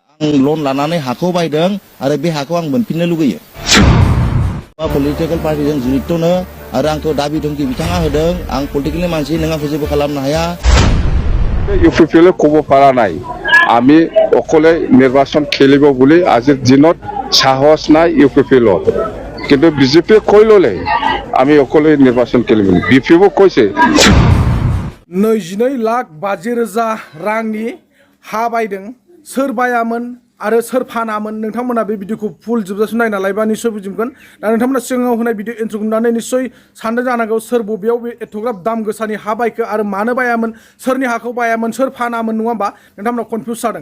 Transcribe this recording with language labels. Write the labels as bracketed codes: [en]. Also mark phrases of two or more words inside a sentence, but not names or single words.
[brx] आं लन लानानै हाखौ बायदों आरो बे हाखौ आं मोनफिननो लुगैयो। [en] political partyजों [brx] जुरितनो आरो आंखौ दाबि धमकी बिथाङा होदों आं पलिटिकेलनि मानसि नों आंखौ जेबो खालामनो हाया। [as] ইউপিপিএলে ক'ব পৰা নাই আমি অকলে নিৰ্বাচন খেলিব বুলি আজিৰ দিনত সাহস নাই ইউপিপিএলত, কিন্তু বিজেপিয়ে কৈ ল'লে আমি অকলে নিৰ্বাচন খেলিম। বিপিএফও কৈছে [brx] 22,50,000 रांनि हा बायदों सोर बायामोन आरो सोर फानामोन नोंथांमोना बे भिडिअखौ फुल जोबजासिम नायना लायोबा निश्चय बुजिगोन। दा नोंथांमोना सिगाङाव होनाय [en] video introखौ [brx] नुनानै निश्चय सानदों जानांगौ सोर बबेयाव बे एथ'ग्राब दाम गोसानि हा बायखो आरो मानो बायामोन, सोरनि हाखौ बायामोन, सोर फानामोन नङा होमबा नोंथांमोना कनफिउस जादों।